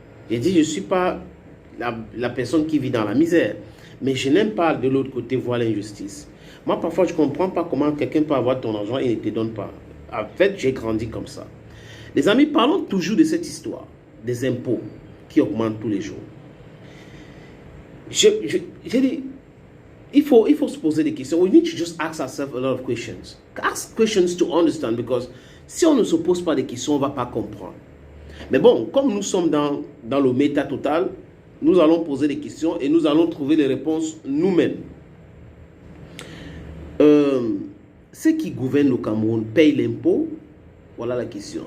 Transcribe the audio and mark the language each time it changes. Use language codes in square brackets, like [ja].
[fr] J'ai dit, je ne suis pas la personne qui vit dans la misère, mais je n'aime pas de l'autre côté voir l'injustice. Moi, parfois, je ne comprends pas comment quelqu'un peut avoir ton argent et ne te donne pas. En fait, j'ai grandi comme ça. Les amis, parlons toujours de cette histoire, des impôts qui augmentent tous les jours. J'ai dit, il faut se poser des questions. [en] We need to just ask ourselves a lot of questions. Ask questions to understand, because [fr] si on ne se pose pas des questions, on ne va pas comprendre. Mais bon, comme nous sommes dans le méta total, nous allons poser des questions et nous allons trouver les réponses nous-mêmes. Ceux qui gouvernent le Cameroun payent l'impôt? Voilà la question.